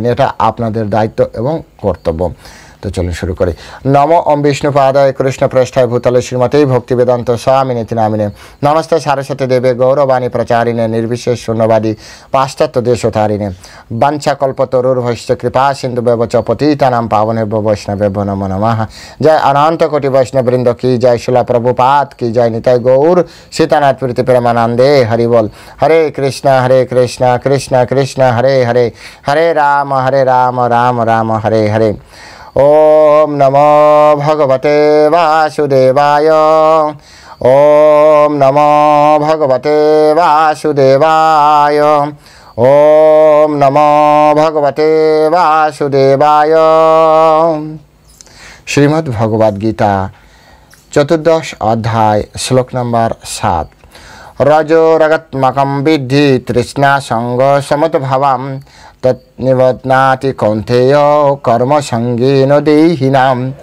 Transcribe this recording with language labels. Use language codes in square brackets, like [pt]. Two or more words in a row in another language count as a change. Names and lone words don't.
[bn] এটা আপনাদের দায়িত্ব এবং কর্তব্য। তো চলুন শুরু করি। [sa] নম ওম বিষ্ণুপাদায় কৃষ্ণ প্রেষ্ঠায় ভূতলে শ্রীমতী ভক্তি বেদান্ত স্বামিনীতি নামিনে নমস্তে সারস্বতী দেবে গৌরবাণী প্রচারিণে নির্বিশেষ শূন্যবাদী পাশ্চাত্য দেশোতারিণে বাঞ্ছাকল্পতরুর্ভশ্চ কৃপা সিন্ধু ব্যবচ পতিতানাং পাবনেভ্যো বৈষ্ণবেভ্যো নমো নমঃ। [bn] জয় অনন্ত কোটি বৈষ্ণববৃন্দ কি, জয় শিলা প্রভুপাদ কি, জয় নিতাই গৌর সীতানাথ প্রীতি প্রেমানন্দে হরি বল। [sa] হরে কৃষ্ণ কৃষ্ণ কৃষ্ণ হরে হরে, হরে রাম রাম রাম হরে হরে। ওম নমো ভগবতে বাসুদেবায়, ওম নমো ভগবতে বাসুদেবায়, ওম নমো ভগবতে বাসুদেবায়। [bn] শ্রীমদ্ ভগবদ গীতা চতুর্দশ অধ্যায় শ্লোক নম্বর 7। [sa] রজোরগত্মকম বিদ্ধি তৃষ্ণা সঙ্গ সমদ্ভাবাম তৎনিবধ্নাতি কৌন্তেয় কর্মসঙ্গেন দেহিনাম।